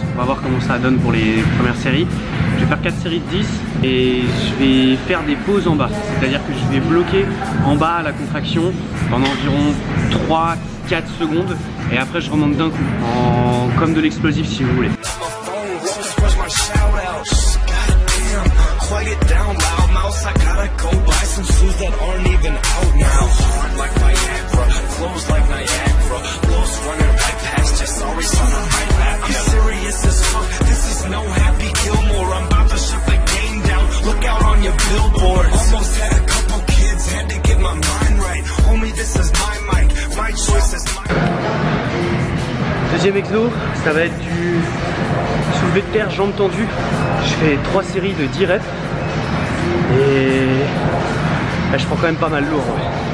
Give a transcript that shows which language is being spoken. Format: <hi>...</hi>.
<fr>On va voir comment ça donne pour les premières séries. Je vais faire 4 séries de 10 et je vais faire des pauses en bas. C'est-à-dire que je vais bloquer en bas la contraction pendant environ 3-4 secondes et après je remonte d'un coup, comme de l'explosif si vous voulez.</fr> <en>Quiet it down, loud mouse. I gotta go buy some shoes that aren't even out now. Hard like Viagra, flows like Niagara. Lost running right past you, sorry son, I'm right back. I'm serious as fuck, this is no Happy Gilmore. I'm about to shut the game down, look out on your billboards. Almost had a couple kids, had to get my mind right. Homie, this is my mic, my choice is my...</en> <fr>Deuxième exo, ça va être du soulevé de terre, jambes tendues. Je fais 3 séries de 10 reps et là, je prends quand même pas mal lourd. Ouais.</fr>